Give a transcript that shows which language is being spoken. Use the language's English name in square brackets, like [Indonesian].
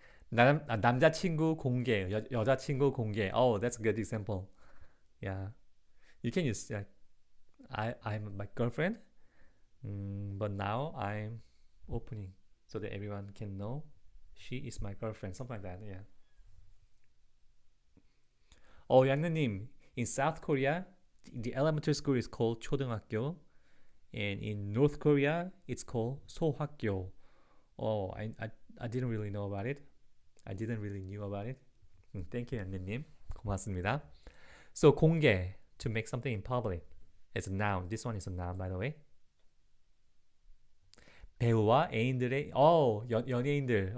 [Korean] 남자친구 공개, 여자친구 공개. [English] Oh, that's a good example. Yeah, you can use like I'm my girlfriend, but now I'm opening so that everyone can know she is my girlfriend. Something like that. Yeah. 양느님, in South Korea, the elementary school is called 초등학교, and in North Korea, it's called 소학교. Oh, I didn't really know about it. I didn't really knew about it. Thank you, 양느님. [Korean] 고맙습니다. [English] So 공개, to make something in public. It's a noun. This one is a noun, by the way. [Korean] 배우와 애인들의 연예인들.